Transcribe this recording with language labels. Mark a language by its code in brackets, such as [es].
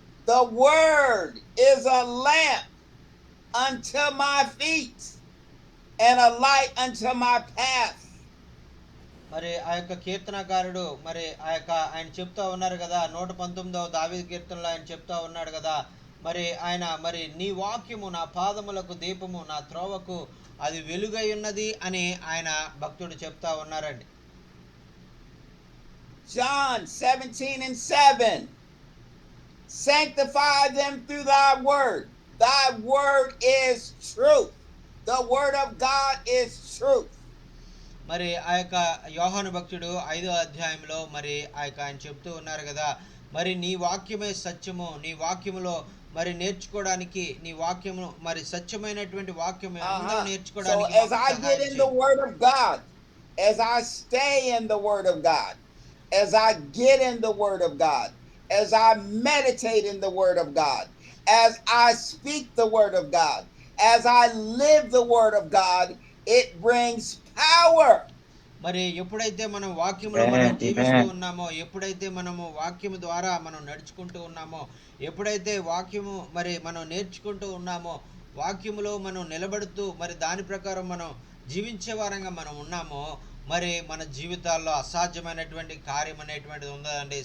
[en] The word is a lamp unto my feet and a light unto my path. [te] మరి ఆ యొక్క కీర్తనకారుడు మరి ఆయన చెప్తా ఉన్నారు కదా, 119వ దావీదు కీర్తనలో ఆయన చెప్తా ఉన్నాడు కదా, మరి ఆయన మరి నీ వాక్యము నా పాదములకు దీపము నా త్రోవకు అది వెలుగై ఉన్నది అని ఆయన భక్తుడు చెప్తా ఉన్నారండి. [en] John 17 and 7. Sanctify them through thy word. Thy word is truth. The word of God is truth. [te] మరి ఆ యొక్క యోహాను భక్తుడు 5వ అధ్యాయంలో మరి ఆయన చెప్తూ ఉన్నారు కదా, మరి నీ వాక్యమే సత్యము, నీ వాక్యములో మరి నేర్చుకోవడానికి నీ వాక్యము మరి సత్యమైనటువంటి వాక్యమే అందరూ నేర్చుకోవడానికి. [en] So as I get in the word of God, as I stay in the word of God, as I get in the word of God, as I meditate in the word of God, as I speak the word of God, as I live the word of God, it brings power. [te] మరి ఎప్పుడైతే మనం వాక్యంలో మనం జీవిస్తూ ఉన్నామో, ఎప్పుడైతే మనము వాక్యము ద్వారా మనం నడుచుకుంటూ ఉన్నామో, ఎప్పుడైతే వాక్యము మరి మనం నేర్చుకుంటూ ఉన్నామో, వాక్యములో మనం నిలబడుతూ మరి దాని ప్రకారం మనం జీవించే వారంగా మనం ఉన్నామో, మరి మన జీవితాల్లో అసాధ్యమైనటువంటి కార్యం అనేటువంటిది ఉందండి.